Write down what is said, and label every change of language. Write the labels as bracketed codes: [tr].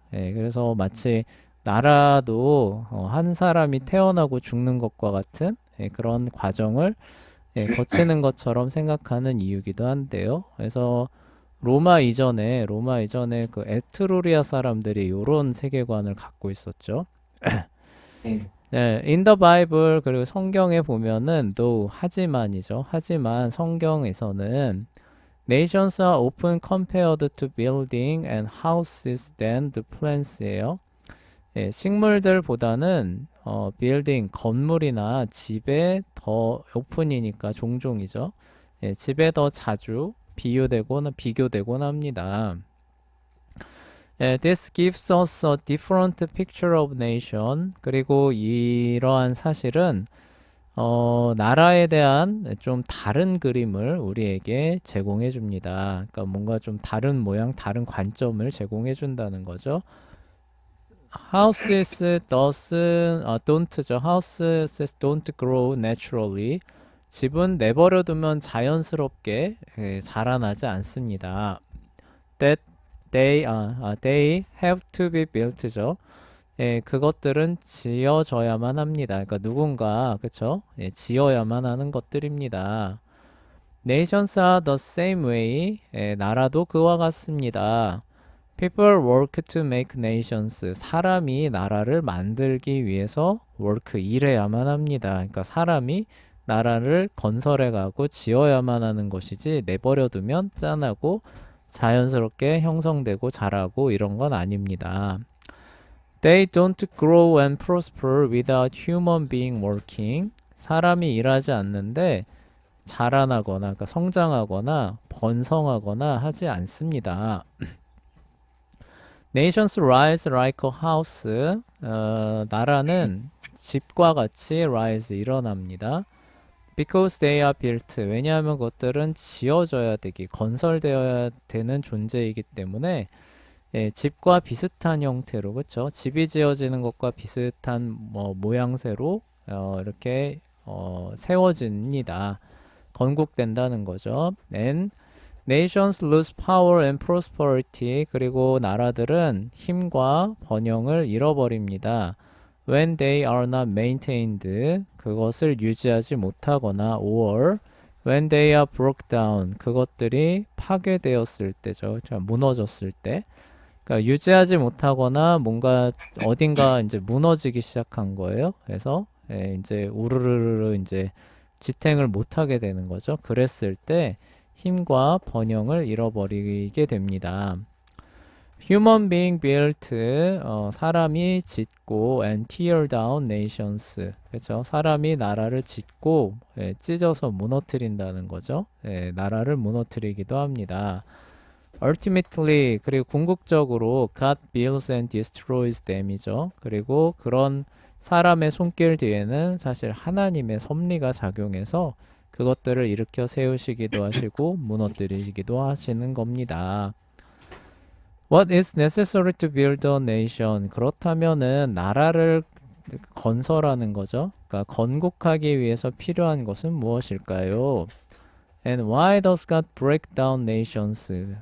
[ko] 그래서 마치 나라도 한 사람이 태어나고 죽는 것과 같은 그런 과정을 거치는 것처럼 생각하는 이유기도 한데요. 그래서 로마 이전에 그 에트루리아 사람들이 이런 세계관을 갖고 있었죠. [en] in the Bible, [ko] 그리고 성경에 보면은 though, 하지만이죠. 하지만 성경에서는 [en] nations are often compared to building and houses than the plants예요. [ko] 식물들보다는 building, 건물이나 집에 더 오픈이니까 종종이죠. 집에 더 자주 비교되곤 합니다. [en] This gives us a different picture of nation. [ko] 그리고 이러한 사실은 나라에 대한 좀 다른 그림을 우리에게 제공해 줍니다. 그러니까 뭔가 좀 다른 모양, 다른 관점을 제공해 준다는 거죠. [en] Houses don't죠. Houses don't grow naturally. [ko] 집은 내버려 두면 자연스럽게 자라나지 않습니다. [en] That they have to be built죠. [ko] 그것들은 지어져야만 합니다. 그러니까 누군가, 그쵸? 지어야만 하는 것들입니다. [en] Nations are the same way. [ko] 나라도 그와 같습니다. [en] People work to make nations. [ko] 사람이 나라를 만들기 위해서 work, 일해야만 합니다. 그러니까 사람이 나라를 건설해 가고 지어야만 하는 것이지 내버려 두면 짠하고 자연스럽게 형성되고 자라고 이런 건 아닙니다. [en] They don't grow and prosper without human being working. [ko] 사람이 일하지 않는데 자라나거나, 그러니까 성장하거나 번성하거나 하지 않습니다. [en] Nations rise like a house. [ko] 나라는 집과 같이 rise 일어납니다. [en] Because they are built. [ko] 왜냐하면 그것들은 지어져야 되기, 건설되어야 되는 존재이기 때문에 예, 집과 비슷한 형태로, 그렇죠? 집이 지어지는 것과 비슷한 모양새로 이렇게 세워집니다. 건국된다는 거죠. [en] And nations lose power and prosperity. [ko] 그리고 나라들은 힘과 번영을 잃어버립니다. [en] When they are not maintained. [ko] 그것을 유지하지 못하거나 [en] or when they are broke down. [ko] 그것들이 파괴되었을 때죠. 무너졌을 때. 그러니까 유지하지 못하거나 뭔가 어딘가 이제 무너지기 시작한 거예요. 그래서 이제 우르르르 이제 지탱을 못하게 되는 거죠. 그랬을 때 힘과 번영을 잃어버리게 됩니다. [en] Human being built, [ko] 사람이 짓고 [en] and tear down nations. [ko] 그렇죠? 사람이 나라를 짓고 찢어서 무너뜨린다는 거죠. 나라를 무너뜨리기도 합니다. [en] Ultimately, [ko] 그리고 궁극적으로 [en] God builds and destroys them이죠. [ko] 그리고 그런 사람의 손길 뒤에는 사실 하나님의 섭리가 작용해서 그것들을 일으켜 세우시기도 하시고 무너뜨리시기도 하시는 겁니다. [en] What is necessary to build a nation? [ko] 그렇다면은 나라를 건설하는 거죠. 그러니까 건국하기 위해서 필요한 것은 무엇일까요? [en] And why does God break down nations?